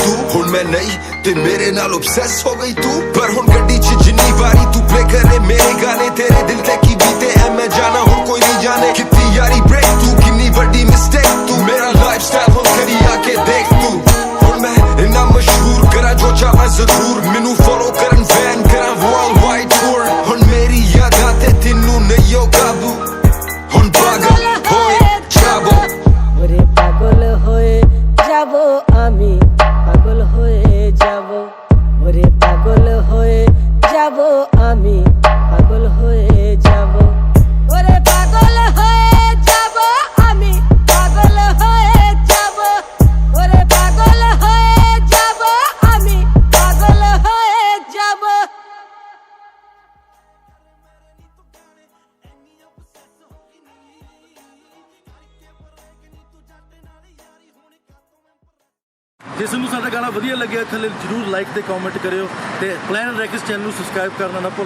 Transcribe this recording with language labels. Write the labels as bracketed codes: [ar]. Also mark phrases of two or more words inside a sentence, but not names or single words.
[pa] ਤੂੰ ਹੁਣ ਮੈਂ ਨਹੀਂ ਤੇ ਮੇਰੇ ਨਾਲ obsess ਹੋ ਗਈ ਤੂੰ ਪਰ ਹੁਣ ਗੱਡੀ 'ਚ ਜਿੰਨੀ ਵਾਰੀ ਤੂੰ ਪਲੇ ਕਰੇ ਮੇਰੇ ਗਾਣੇ ਤੇਰੇ ਦਿਲ ਤੇ ਕੀ ਬੀਤੇ ਐ ਮੈਂ ਜਾਣਾ ਹੁਣ ਕੋਈ ਨਹੀਂ ਜਾਣੇ ਕਿੰਨੀ ਯਾਰੀ ਬ੍ਰੇਕ ਤੂੰ ਕਿੰਨੀ ਵੱਡੀ ਮਿਸਟੇਕ ਤੂੰ ਮੇਰਾ [en] life style [pa] ਹੁਣ ਕਰੀ ਆ ਕੇ ਦੇਖ ਤੂੰ ਹੁਣ ਮੈਂ ਇੰਨਾ ਮਸ਼ਹੂਰ ਕਰਾਂ ਜੋ ਚਾਹਾਂ ਜ਼ਰੂਰ ਮੈਨੂੰ ਫੋਲੋ ਕਰਨ ਫੈਨ ਕਰਾਂ [en] world wide tour [pa] ਹੁਣ ਮੇਰੀ ਯਾਦਾਂ ਤੇ ਤੈਨੂੰ ਨਹੀਂ ਹੋ ਕਾਬੂ ਹੁਣ ਪਾਗਲ ਹੋਏ ਜਾਵੋ [bn] ওরে পাগল হয়ে যাব আমি, পাগল হয়ে যাব, ওরে পাগল হয়ে যাব আমি, পাগল হয়ে যাব, ওরে পাগল হয়ে যাব আমি, পাগল হয়ে যাব, ওরে পাগল হয়ে যাব আমি, পাগল হয়ে যাব। [pa] ਜੇ ਤੁਹਾਨੂੰ ਸਾਡਾ ਗਾਣਾ ਵਧੀਆ ਲੱਗਿਆ ਥੱਲੇ ਜਰੂਰ ਲਾਈਕ ਤੇ ਕਮੈਂਟ ਕਰਿਓ ਤੇ ਪਲਾਨਟ ਰੈਕਸ ਚੈਨਲ ਨੂੰ ਸਬਸਕ੍ਰਾਈਬ ਕਰਨਾ ਨਾ ਭੁੱਲਣਾ।